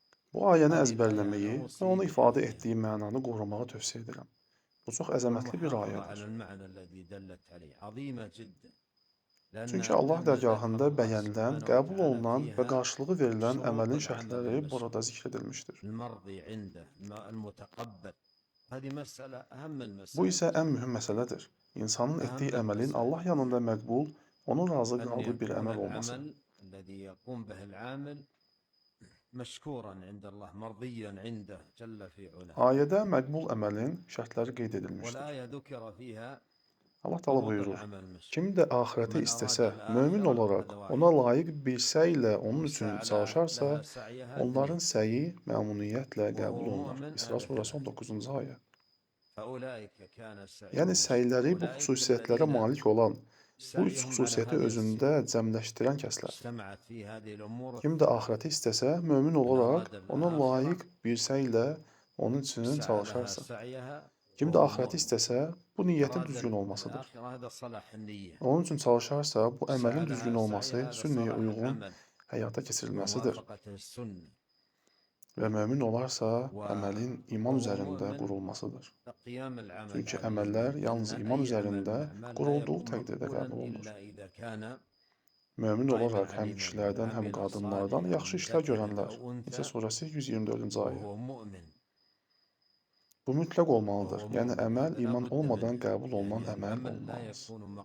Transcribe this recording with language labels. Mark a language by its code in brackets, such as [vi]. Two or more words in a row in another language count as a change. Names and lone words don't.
[az] Bu ayəni [ar] وإذا يعني [az] əzbərləməyi və onu [ar] أوصي [az] ifadə etdiyi mənanı qorumağı tövsiyə edirəm. Bu çox əzəmətli bir [ar] بالمحافظة على [az] ayədir. [ar] المعنى الذي دلت عليه عظيمة جدا [az] Çünki [ar] لأنها [az] Allah [ar] تم [az] dərgahında [ar] ذكر الله [az] bəyənilən, [ar] سبحانه [az] qəbul [ar] وتعالى [az] olunan və [ar] فيها [az] qarşılığı verilən [ar] شروط [az] əməlin [ar] العمل [az] şərtləri burada [ar] المشروع [az] zikr edilmişdir. [ar] المرضي عنده المتقبل هذه مسألة أهم [az] Bu [ar] المسائل [az] isə ən mühüm məsələdir. İnsanın etdiyi [ar] أهم [az] əməlin [ar] المسائل [az] Allah yanında məqbul, onun razı [ar] أن [az] qaldığı bir [ar] يكون [az] əməl olması. [ar] العمل الذي يقوم به العامل مشكورا عند الله مرضيا عنده جل في علاه [az] Ayədə məqbul əməlin şərtləri qeyd edilmişdir. [ar] والآية ذكر فيها [az] Allah Teala [ar] شروط [az] buyurur: [ar] العمل المشروع [az] Kim də axirəti [ar] ومن أراد [az] istəsə, mömin [ar] الآخرة [az] olaraq [ar] هذا [az] ona [ar] واحد [az] layiq bir səylə onun üçün [ar] والسعي [az] çalışarsa, [ar] لها سعيها [az] onların [ar] اثنين [az] səyi məmnuniyyətlə [ar] وهو [az] qəbul olunar. [ar] مؤمن [az] İsra [ar] هذا [az] surəsi [ar] ثلاثة [az] 19-cu ayə. [ar] فأولئك كان [az] Yəni [ar] سعيهم مشكورا [az] səyləri bu [ar] أولئك [az] xüsusiyyətlərə [ar] الذين [az] malik olan, bu üç [ar] سعيهم على [az] xüsusiyyəti [ar] هذه [az] özündə [ar] الصفة [az] cəmləşdirən kəslər. [ar] اجتمعت فيه هذه الأمور [az] Kim də [ar] الثلاثة [az] axirəti istəsə, mömin [ar] من [az] olaraq [ar] أراد [az] ona [ar] الآخرة [az] layiq bir səylə onun üçün [ar] سعى لها [az] çalışarsa. [ar] سعيها [az] Kim də [ar] وهو [az] axirəti [ar] مؤمن [az] istəsə, bu niyyətin [ar] أراد [az] düzgün olmasıdır. [ar] الآخرة هذا صلاح النية [az] Onun üçün çalışarsa, bu [ar] سعى [az] əməlin düzgün [ar] لها [az] olması [ar] سعيها هذا [az] sünnəyə [ar] صلاح [az] uyğun [ar] العمل [az] həyata keçirilməsidir. [ar] وموافقة السنة [az] Və mömin olarsa, əməlin iman [ar] وهو [az] üzərində [ar] مؤمن [az] qurulmasıdır. [ar] قيام العمل [az] Çünki [ar] عليه [az] əməllər yalnız [ar] لأن [az] iman [ar] أي عمل من [az] üzərində [ar] الأعمال لا [az] qurulduğu [ar] يكون [az] təqdirdə [ar] مقبولا [az] qəbul olunur. [ar] إلا إذا كان [az] Mömin [ar] قائما [az] olaraq həm [ar] عليه من [az] kişilərdən, həm [ar] عمل [az] qadınlardan [ar] صالحا [az] yaxşı [ar] من [az] işlər [ar] ذكر [az] görənlər. [ar] أو [az] Nisə [ar] أنثى [az] surəsi 124-cü ayə. [ar] وهو مؤمن [az] Bu mütləq olmalıdır. [ar] وهو [az] Yəni [ar] مؤمن [az] əməl [ar] هذا لا [az] iman [ar] بد [az] olmadan [ar] منه [az] qəbul olunan [ar] يعني [az] əməl [ar] العمل لا [az] olmaz. [ar] يكون مقبولا